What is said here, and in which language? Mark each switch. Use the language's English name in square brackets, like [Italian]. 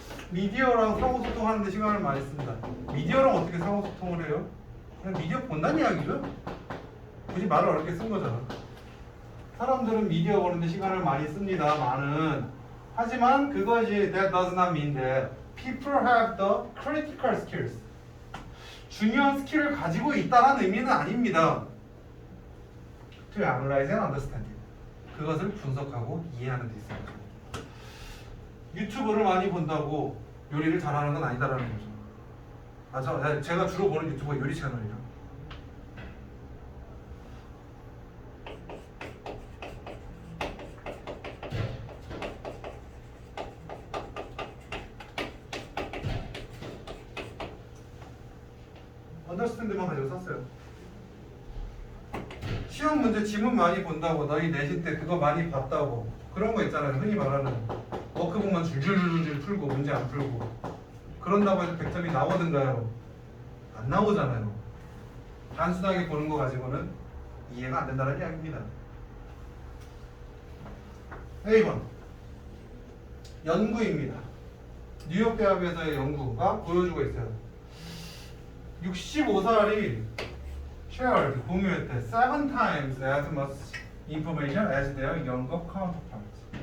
[Korean] 미디어랑 상호소통하는데 시간을 많이 씁니다. 미디어랑 어떻게 상호소통을 해요? 그냥 미디어 본다는 이야기죠? 굳이 말을 어렵게 쓴 거잖아. 사람들은 미디어 보는데 시간을 많이 씁니다. 많은. 하지만 그것이 [English] that does not mean that people have the critical skills. [Korean] 중요한 스킬을 가지고 있다는 의미는 아닙니다. [English] To analyze and understand it. [Korean] 그것을 분석하고 이해하는 데 있습니다. 유튜브를 많이 본다고 요리를 잘하는 건 아니다라는 거죠. 제가 주로 보는 유튜브가 요리 채널이라. 언더스탠드만 가지고 썼어요. 시험 문제 지문 많이 본다고 너희 내신 때 그거 많이 봤다고 그런 거 있잖아요. 흔히 말하는 워크북만 줄줄줄줄 풀고 문제 안 풀고 그런다고 해서 100점이 나오든가요? 안 나오잖아요. 단순하게 보는 거 가지고는 이해가 안 된다는 이야기입니다. A번 연구입니다. 뉴욕 대학에서의 연구가 보여주고 있어요. 65살이 [English] shared [Korean] 공유했대 [English] 7 times as much information as their younger counterparts.